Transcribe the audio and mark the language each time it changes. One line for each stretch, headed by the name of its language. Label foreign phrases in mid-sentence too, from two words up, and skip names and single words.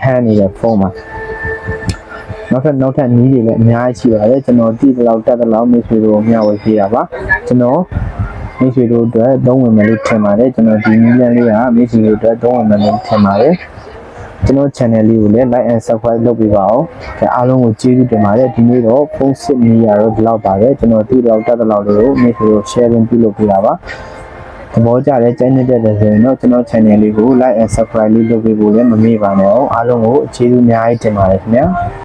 Burmese: န်နေတဲ့ဖုန်းမှာနောက်ထပ်နည်းတွေလည်းအများကြီးရှိပါတယ်ကျွန်တော်တိတလောက်တက်တလောက်မိတ်ဆွေတို့မျှဝေပေးတာပါကျွန်တော် မိတ်ဆွေတို့အတွက်သုံးဝင်မယ်လို့ထင်ပါတယ်ကျွန်တော်ဒီနည်းလမ်းလေးကမိတ်ဆွေတို့အတွက်သုံးဝင်မယ်လို့ထင်ပါတယ်ကျွန်တော် channel လေးကိုလည်း
English: like and subscribe
Burmese: လုပ်ပေးပါဦးအားလုံးကိုကျေးဇူးတင်ပါတယ်ဒီနေ့တော့ဖုန်းစစ်နေရတော့ဒီလောက်ပါပဲကျွန်တော်တိတလောက်တက်တလောက်လေးကိုမိတ်ဆွေတို့ sharing ပြုလုပ်ပေးတာပါသဘောကျတဲ့ကြိုက်နေတဲ့ဆိုရင်တော့ကျွန်တော် channel လေးကို
English: like and subscribe
Burmese: လေးလုပ်ပေးဖို့လည်းမမေ့ပါနဲ့အောင်အားလုံးကိုကျေးဇူးအများကြီးတင်ပါတယ်ခင်ဗျာ